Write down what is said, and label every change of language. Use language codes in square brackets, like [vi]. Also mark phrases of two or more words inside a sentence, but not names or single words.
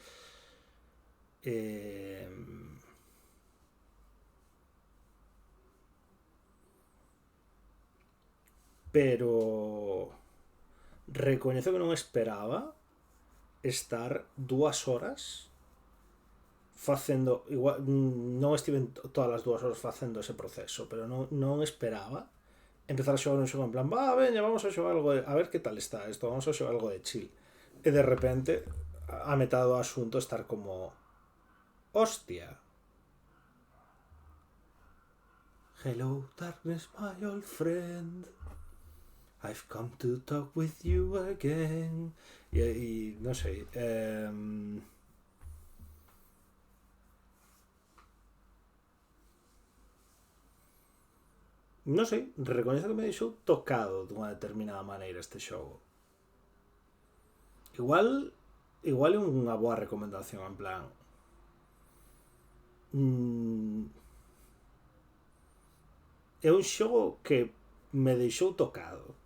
[gl] Pero recoñezo que non esperaba estar 2 horas facendo, igual non estiven todas as 2 horas facendo ese proceso, pero non esperaba empezar a xogar un xogo en plan, veña, vamos a xogar algo de, a ver que tal está isto, vamos a xogar algo de chill, e de repente a metade do asunto estar como, hostia, [en] hello darkness my old friend, I've come to talk with you again. [gl] E non sei, non sei, recoñezo que me deixou tocado dunha determinada maneira este xogo. Igual é unha boa recomendación, en plan, é un xogo que me deixou tocado.